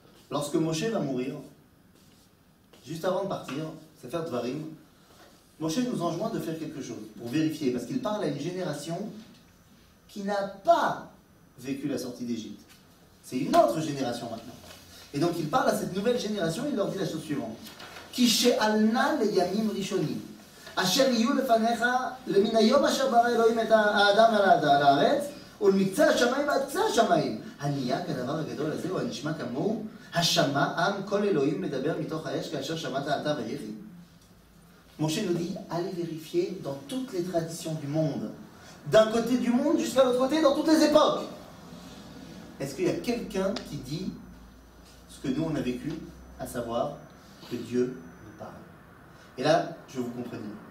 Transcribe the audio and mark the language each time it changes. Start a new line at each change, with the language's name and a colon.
French: Lorsque Moshe va mourir, juste avant de partir, c'est faire Dvarim, Moshe nous enjoint de faire quelque chose pour vérifier, parce qu'il parle à une génération qui n'a pas vécu la sortie d'Égypte. C'est une autre génération maintenant. Et donc il parle à cette nouvelle génération, il leur dit la chose suivante.
Hebrew: Ki she'alna leyamim rishonim. Asher yiyu lefanecha lemin hayom asher bara Elohim et האדם על הארץ ולמקצה השמיים ועד קצה השמיים. הנהיה כדבר הגדול הזה, או הנשמע כמוהו, השמע עם כל אלוהים מדבר מתוך האש כאשר שמעת אתה ויחי.
French: Moshe nous dit, allez vérifier dans toutes les traditions du monde. D'un côté du monde jusqu'à l'autre côté, dans toutes les époques. Est-ce qu'il y a quelqu'un qui dit ce que nous on a vécu, à savoir que Dieu nous parle? Et là, je veux vous comprendre.